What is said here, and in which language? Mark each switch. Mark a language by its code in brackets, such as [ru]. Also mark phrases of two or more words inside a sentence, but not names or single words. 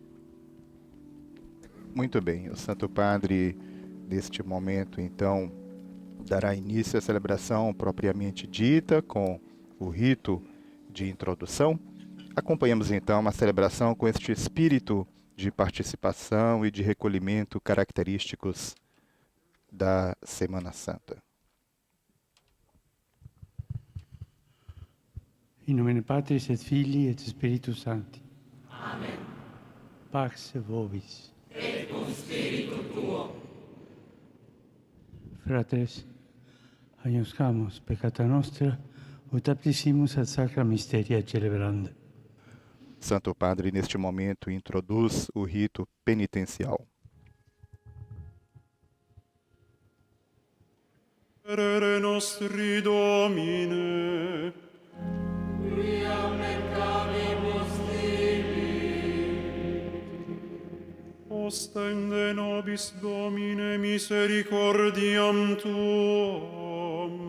[pt] Muito bem, o Santo Padre, neste momento, então, dará início à celebração propriamente dita, com o rito de introdução. Acompanhamos então a celebração com este espírito de participação e de recolhimento característicos da Semana Santa. [la] In nomine Patris et Filii et Spiritus Sancti. Amen. Pax vobis. Et cum spiritu tuo. Fratres, agnoscamus peccata nostra, ut aptissimus ad sacra mysteria celebranda. [pt] Santo Padre, neste momento, introduz o rito penitencial. [la] Miserere nostri Domine, Quia peccavimus tibi, ostende nobis Domine misericordiam Tuum,